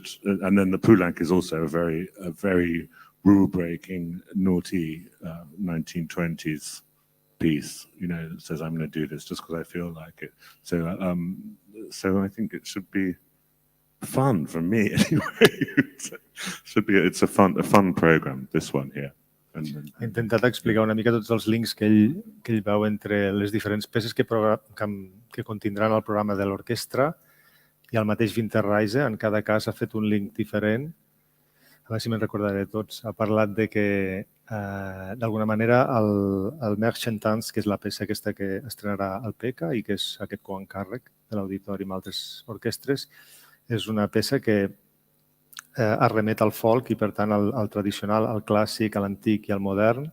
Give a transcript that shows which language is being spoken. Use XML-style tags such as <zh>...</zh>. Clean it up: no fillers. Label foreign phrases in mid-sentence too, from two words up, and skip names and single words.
<en>And then the Poulenc is also a very rule-breaking, naughty 1920s piece, that says I'm going to do this just because I feel like it. So I think it should be fun for me anyway. It's a fun program, this one here.</en> <ca>He intentat explicar una mica tots els links que ell veu entre les diferents peces que contindran el programa de l'orquestra i el mateix Winterreise. En cada cas ha fet un link diferent. A veure si me'n recordaré tots. Ha parlat de que, d'alguna manera, el Merchantants, que és la peça aquesta que estrenarà el Pekka i que és aquest coencàrrec de l'auditori amb altres orquestres, és una peça que arremet al folk i, per tant, al tradicional, al clàssic, a l'antic i al modern.</ca>